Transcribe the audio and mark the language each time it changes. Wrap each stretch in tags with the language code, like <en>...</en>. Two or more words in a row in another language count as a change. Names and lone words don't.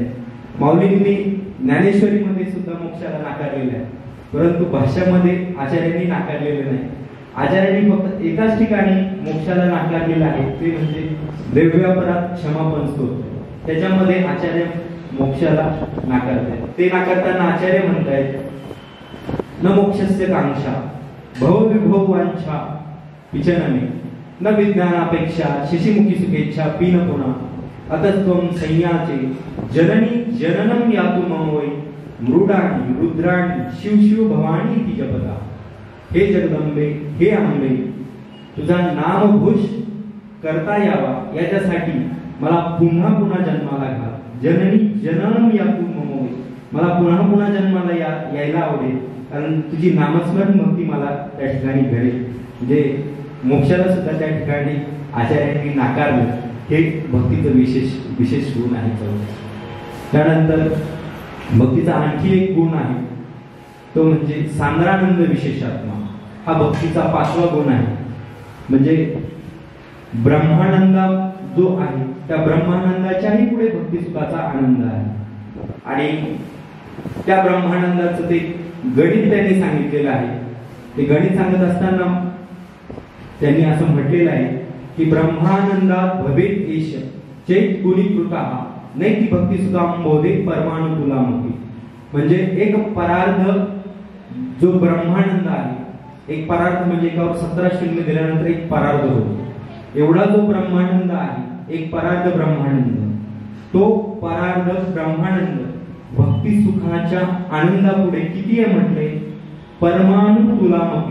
<mr>माऊलींनी ज्ञानेश्वरीमध्ये सुद्धा मोक्षाला नाकारलेलं आहे, परंतु भाष्यामध्ये आचार्यांनी नाकारलेलं नाही. आचार्यांनी फक्त एकाच ठिकाणी मोक्षाला नाकारलेलं आहे, ते म्हणजे द्रव्यापरात क्षमापण स्तोत्र. त्याच्यामध्ये आचार्य मोक्षाला नाकारतात. ते नाकारताना आचार्य म्हणतायत,</mr> <sa>न मोक्षस्य कांक्षा भवविभव वांछा विचनने, न विज्ञानापेक्षा शिशिमुखी सुखेच्छा पीन पुन्हा, अतस्त्वं संयाचे जननी जननम यातु मम वै, मृडाणी रुद्राणी शिव शिव भवानी ती जपता.</sa> <mr>हे जगदंबे, हे अंबे, तुझा नामघोष करता यावा याच्यासाठी मला पुन्हा पुन्हा जन्माला घाल.</mr> <sa>जननी जननम यातु मम वै,</sa> <mr>मला पुन्हा पुन्हा जन्माला यायला आवडेल, कारण तुझी नामस्मरण भक्ती मला त्या ठिकाणी घडेल. म्हणजे मोक्षाला सुद्धा त्या ठिकाणी आचार्यांनी नाकारलं. हे भक्तीचं विशेष गुण आहे. त्यानंतर भक्तीचा आणखी एक गुण आहे तो म्हणजे</mr> <sa>सांद्रानंद विशेषात्मा.</sa> <mr>हा भक्तीचा 5वा गुण आहे. म्हणजे ब्रह्मानंद जो आहे त्या ब्रह्मानंदाच्याही पुढे भक्ती सुखाचा आनंद आहे. आणि त्या ब्रह्मानंदाचं ते गणित त्यांनी सांगितलेलं आहे. ते गणित सांगत असताना त्यांनी असं म्हटलेलं आहे की</mr> <sa>ब्रह्मानंदात भवेत एष चैत गुणीकृता नैति भक्ती सुखाम बोधे परमानुकूलामपि.</sa> <mr>म्हणजे एक परार्ध जो ब्रह्मानंद आहे, एक परार्ध म्हणजे एकावर 17 शून्य दिल्यानंतर एक परार्ध होतो. एवढा जो ब्रह्मानंद आहे, एक परार्ध ब्रह्मानंद, तो परार्ध ब्रह्मानंद भक्ती सुखाच्या आनंदापुढे किती आहे म्हटले, परमानुकूलामपि.</mr>